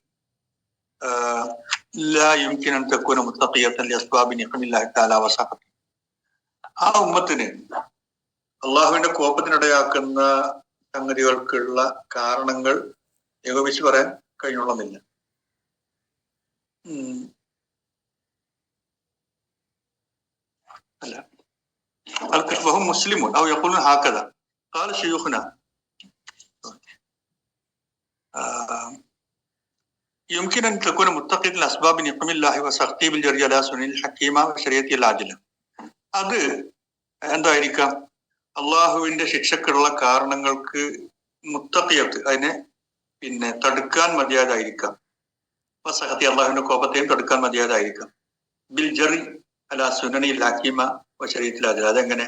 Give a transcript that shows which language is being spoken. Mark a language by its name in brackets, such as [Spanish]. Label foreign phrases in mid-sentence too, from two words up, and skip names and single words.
[Arabic] لا يمكن تكون متقية لأسباب نقم الله تعالى وسخطه, [Malayalam] ആ ഉമ്മത്തിന് അള്ളാഹുവിന്റെ കോപത്തിനിടയാക്കുന്ന സംഗതികൾക്കുള്ള കാരണങ്ങൾ ഏകോപിച്ച് പറയാൻ കഴിഞ്ഞുള്ളന്നില്ല. [Arabic] ألا وهم مسلمون أو يقولون هكذا قال شيوخنا يمكن أن تكون متقية لأسباب نقم الله وسخطه بالجري على سنن الحكيمة وشريعته العاجلة. [Malayalam] അത് എന്തായിരിക്കാം? അള്ളാഹുവിന്റെ ശിക്ഷക്കുള്ള കാരണങ്ങൾക്ക് മുത്തഖിയത്ത്, അതിനെ തടുക്കാൻ മതിയായതായിരിക്കാം. വസഖത്തി, അള്ളാഹുവിന്റെ കോപത്തെയും തടുക്കാൻ മതിയായതായിരിക്കാം. [Arabic] بالجري على سنن الحكيمة وشريعته العاجلة, അതെങ്ങനെ?